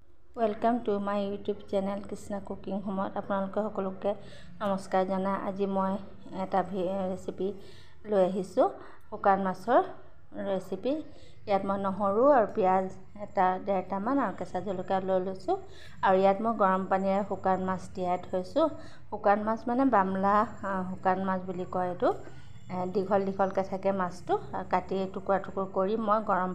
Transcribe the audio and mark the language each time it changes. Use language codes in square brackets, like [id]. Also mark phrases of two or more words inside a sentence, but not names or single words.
[en] welcome to my YouTube channel [as] कृष्णा कुकिंग होमत আপোনালোকে সকলোকে নমস্কাৰ জনাই আজি মই এটা ৰেচিপি লৈ আহিছো শুকান মাছৰ ৰেচিপি ইয়াত মই নহৰু আৰু পিয়াজ এটা 1.5 মান আৰু কেঁচা জলকীয়া লৈ লৈছো আৰু ইয়াত মই গৰম পানীৰে শুকান মাছ তিয়াই থৈছো শুকান মাছ মানে বামলা শুকান মাছ বুলি কয় এটো দীঘল দীঘলকৈ থাকে মাছটো কাটি টুকুৰা টুকুৰ কৰি মই গৰম